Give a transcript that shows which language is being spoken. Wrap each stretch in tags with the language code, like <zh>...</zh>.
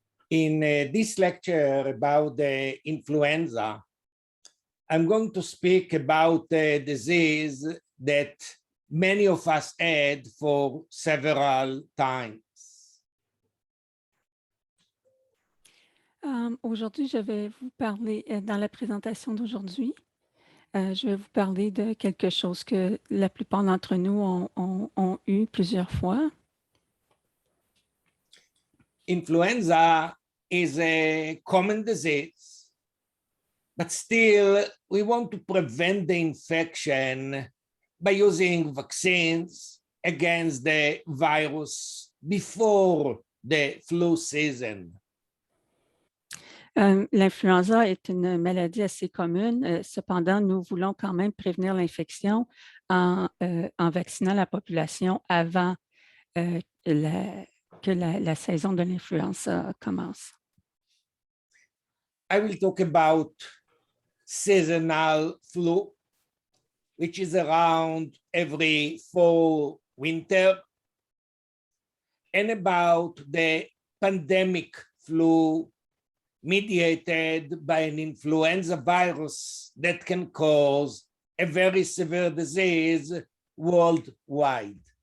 <en>In this lecture about the influenza, I'm going to speak about a disease that many of us had for several times.</en> <fr>Aujourd'hui, je vais vous parler, dans la présentation d'aujourd'hui, je vais vous parler de quelque chose que la plupart d'entre nous ont eu plusieurs fois.</fr> <en>Influenza is a common disease, but still we want to prevent the infection by using vaccines against the virus before the flu season.</en> <fr>L'influenza est une maladie assez commune. Cependant, nous voulons quand même prévenir l'infection en vaccinant la population avant que la saison de l'influenza commence.</fr> <en>I will talk about seasonal flu, which is around every fall, winter, and about the pandemic flu mediated by an influenza virus that can cause a very severe disease worldwide.</en>